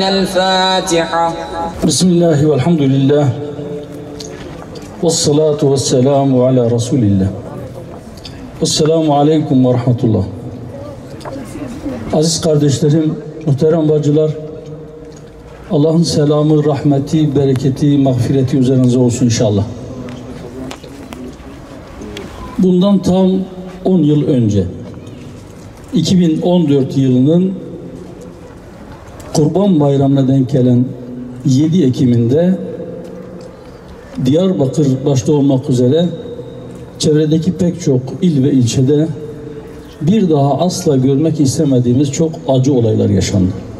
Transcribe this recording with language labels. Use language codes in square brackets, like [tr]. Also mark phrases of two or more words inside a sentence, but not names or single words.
[ar] الفاتحة. بسم الله والحمد لله والصلاة والسلام على رسول الله. السلام عليكم ورحمة الله. [tr] Aziz kardeşlerim, muhterem bacılar, Allah'ın selamı, rahmeti, bereketi, mağfireti üzerinize olsun inşallah. Bundan tam 10 yıl önce, 2014 yılının Kurban Bayramı'na denk gelen 7 Ekim'inde Diyarbakır başta olmak üzere çevredeki pek çok il ve ilçede bir daha asla görmek istemediğimiz çok acı olaylar yaşandı.